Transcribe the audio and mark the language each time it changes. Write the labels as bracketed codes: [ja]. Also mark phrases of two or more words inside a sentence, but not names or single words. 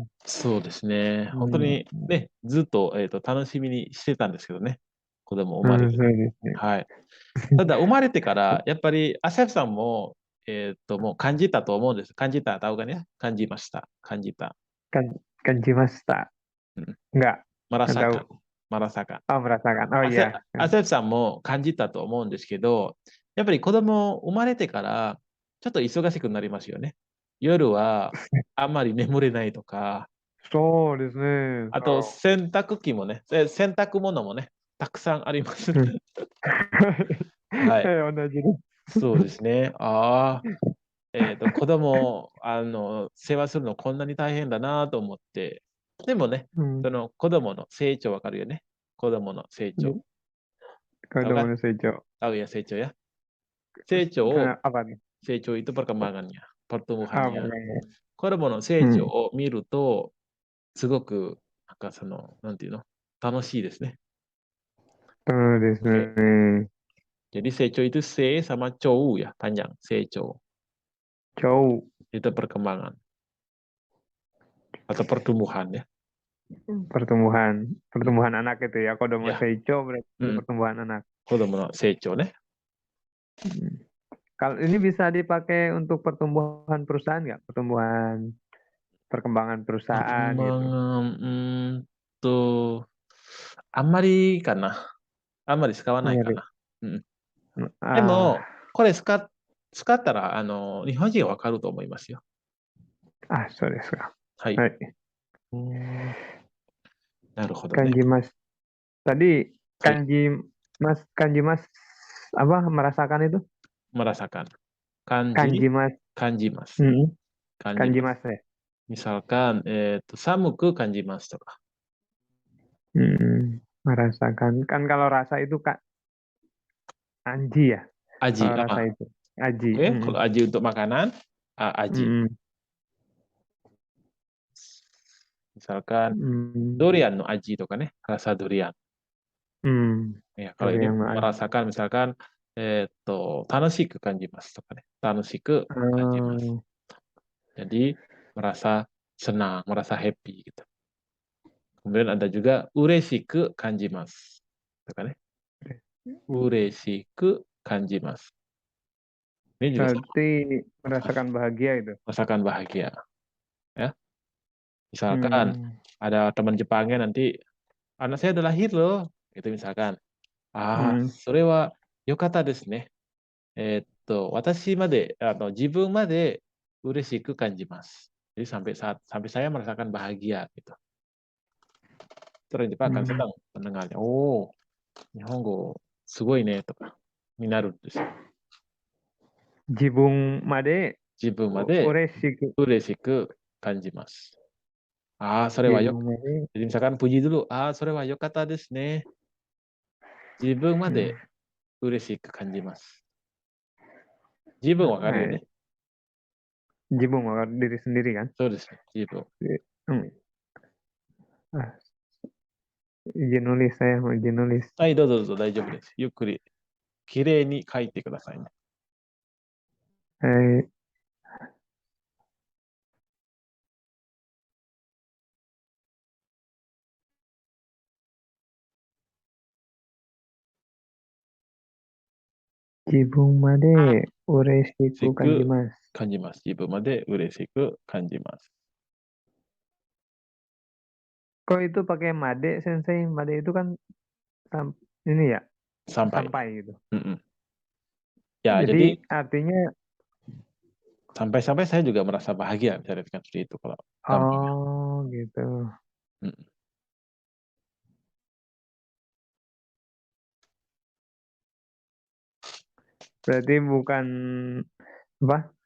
[ja] そうですね。本当にね、ずっと、楽しみにしてたんですけどね。子供生まれる。はい。ただ、生まれてから、やっぱり、アセフさんも、もう感じたと思うんです。感じた、タオがね、感じました。感じた。感じました。Enggak. [id] merasakan. Merasakan. Oh iya. [ja] アセフさんも感じたと思うんですけど、やっぱり子供生まれてから、ちょっと忙しくなりますよね。夜はあんまり眠れないとか。そうですね。あと、洗濯機もね、洗濯物もね、たくさんあります。はい。同じです。そうですね。子供世話するのこんなに大変だなと思って。でもね、その子供の成長わかるよね。子供の成長。子供の成長。 [id] Tahu ya 成長ya. 成長 itu perkembangannya, pertumbuhannya. [ja] 子供の成長を見ると、すごく、なんていうの、楽しいですね。そうですね。 [id] Jadi 成長 itu C sama cow ya, panjang. [ja] 成長。 Cow. [id] Itu perkembangan. Atau pertumbuhan ya. Pertumbuhan anak itu ya. Kodomo seicho berarti pertumbuhan anak. Kodomo seicho ne. Kalau ini bisa dipakai untuk pertumbuhan perusahaan nggak? Perkembangan perusahaan gitu. [ja] あんまりかな。あんまり使わないかな。でも、これ使ったら、日本人はわかると思いますよ。そうですか。はい。なるほどね。 [id] 感じます。Tadi [ja] 感じます [id] apa merasakan itu? Merasakan. [ja] 感じます. 感じます. 感じます ya. [id] Misalkan, [ja] 寒く感じますとか. [id] Merasakan. Kan kalau rasa itu Kak, Anji ya. Aji, Kalau rasa itu. Aji. oke, kalau aji untuk makanan, aji. Misalkan [ja] ドリアンの味とか [id] ya, rasa durian. Ya, kalau ini [ja] ドリアンの味. [id] merasakan misalkan [ja] 楽しく感じますとか [id] ya. [ja] 楽しく感じます. [id] Jadi merasa senang, merasa happy gitu. Kemudian ada juga [ja] 嬉しく感じます. [id] Itu kan ya. [ja] 嬉しく感じます. [id] Ini juga sama, Berarti merasakan bahagia itu. merasakan bahagia. Ya. Misalkan ada teman Jepangnya nanti, anak saya udah lahir loh. Itu misalkan. [ja] それは良かったですね。私まで、自分まで嬉しく感じます。 [id] Jadi sampai saya merasakan bahagia gitu. Terus Jepang akan senang mendengarnya. [ja] Oh, 日本語すごいねとかになるんですよ。自分まで自分まで嬉しく感じます。それはよ、 [id] jadi misalkan puji dulu. [ja] それは良かったですね。自分まで嬉しく感じます。自分わかるよね。 [id] Jibung diri sendiri kan? [ja] そうですね、自分。 [id] izin nulis, saya mau izin nulis. [ja] はい、どうぞどうぞ大丈夫です。ゆっくり、きれいに書いてくださいね。自分まで嬉しく感じます。感じます。自分まで嬉しく感じます。 [id] Kok itu pakai made, Sensei? Made itu kan ini ya, sampai gitu. Ya, Jadi artinya sampai-sampai saya juga merasa bahagia bisa dikatakan seperti itu kalau gampangnya. Gitu. Berarti bukan apa?